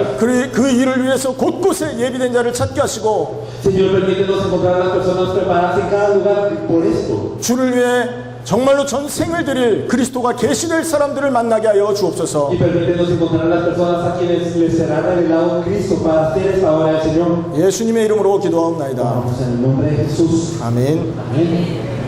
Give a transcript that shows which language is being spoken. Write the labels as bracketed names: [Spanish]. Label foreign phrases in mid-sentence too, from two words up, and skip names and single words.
[Korean] 그 일을 위해서 곳곳에 예비된 자를 찾게 하시고 [Spanish] Señor, permítenos encontrar a las personas preparadas en cada lugar por esto. [Korean] 주를 위해 정말로 전생을 드릴 그리스도가 계시될 사람들을 만나게 하여 주옵소서. [Spanish] Y permítenos encontrar a las personas a quienes les será revelado Cristo para hacer esta obra del Señor. [Korean] 예수님의 이름으로 기도하옵나이다. [Spanish] Vamos en el nombre de Jesús. [Korean] 아멘. [Spanish] Amén.